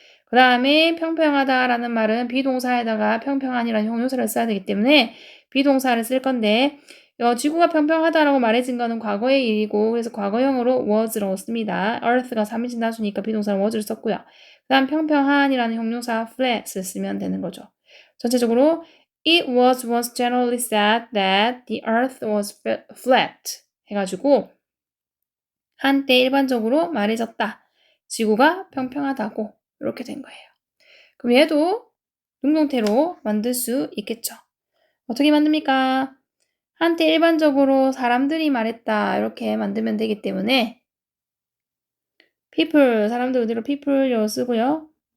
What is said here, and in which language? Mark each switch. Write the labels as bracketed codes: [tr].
[ko] 그 다음에 평평하다라는 말은 비동사에다가 평평한이라는 형용사를 써야 되기 때문에 비동사를 쓸 건데 지구가 평평하다라고 말해진 거는 과거의 일이고 그래서 과거형으로 was라고 씁니다. earth가 3인칭 다수니까 비동사는 was를 썼고요. 그 다음 평평한이라는 형용사 flat을 쓰면 되는 거죠. [en] 전체적으로 It was once generally said that the earth was flat [ko] 해가지고 한때 일반적으로 말해졌다. 지구가 평평하다고 이렇게 된 거예요. 그럼 얘도 능동태로 만들 수 있겠죠. 어떻게 만듭니까? 한때 일반적으로 사람들이 말했다 이렇게 만들면 되기 때문에 people 사람들 그대로 people로 쓰고요.